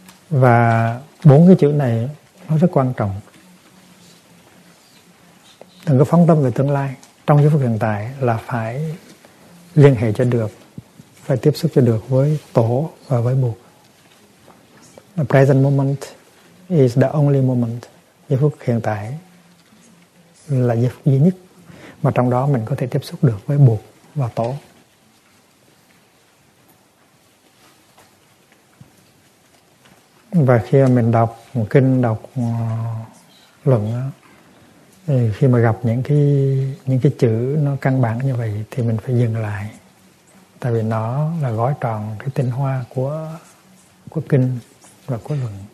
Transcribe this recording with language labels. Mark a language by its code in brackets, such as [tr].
[vi] Và bốn cái chữ này nó rất quan trọng. Đừng có phóng tâm về tương lai. Trong giây phút hiện tại là phải liên hệ cho được, phải tiếp xúc cho được với tổ và với Bụt. [en] The present moment is the only moment. [vi] Giây phút hiện tại là giây phút duy nhất mà trong đó mình có thể tiếp xúc được với Bụt và tổ. Và khi mà mình đọc một kinh, đọc luận đó, thì khi mà gặp những cái chữ nó căn bản như vậy thì mình phải dừng lại, tại vì nó là gói tròn cái tinh hoa của kinh và của luận.